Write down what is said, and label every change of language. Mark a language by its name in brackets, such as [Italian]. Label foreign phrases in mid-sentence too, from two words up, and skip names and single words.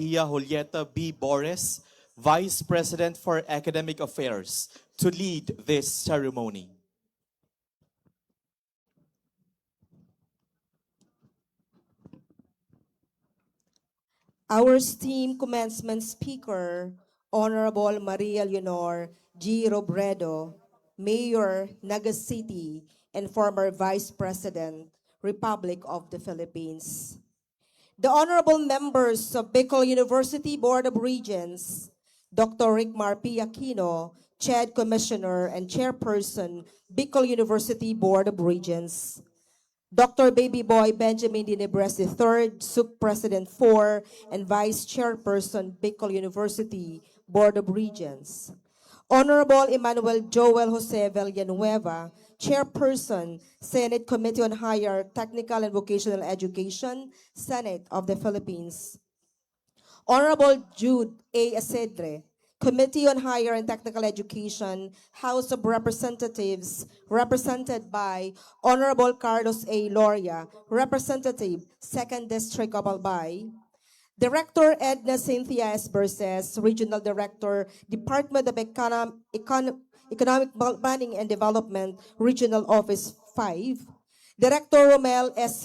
[English] Maria Julieta B. Boris, Vice President for Academic Affairs, to lead this ceremony. Our esteemed commencement speaker, Honorable Maria Leonor G. Robredo, Mayor, Naga City, and former Vice President, Republic of the Philippines. The honorable members of Bicol University Board of Regents, Dr. Rickmar P. Aquino, CHED Commissioner and Chairperson, Bicol University Board of Regents, Dr. Baby Boy Benjamin D. Nebres III, SUC President 4 and Vice Chairperson, Bicol University Board of Regents, Honorable Emmanuel Joel Jose Villanueva, Chairperson, Senate Committee on Higher Technical and Vocational Education, Senate of the Philippines, Honorable Jude A. Asedre, Committee on Higher and Technical Education, House of Representatives, represented by Honorable Carlos A. Loria, Representative, 2nd District of Albay, Director Edna Cynthia S. Berces, Regional Director, Department of Economic Planning and Development, Regional Office 5, Director Romel S.